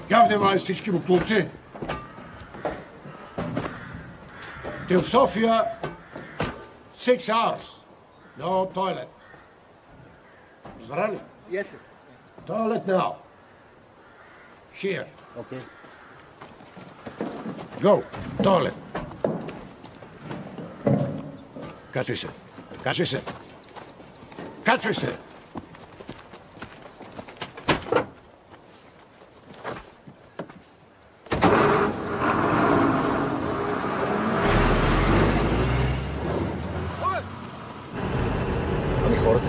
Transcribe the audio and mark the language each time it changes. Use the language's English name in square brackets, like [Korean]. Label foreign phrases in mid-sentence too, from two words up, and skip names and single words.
[Bulgarian] немай всички буклуци. [English] Till Sofia, 6 hours. No toilet. Разбрали? Yes, sir. Toilet now. Here. Okay. Go. Toilet. [Bulgarian] Качвай се. Качвай се. Качвай се. Ами хората?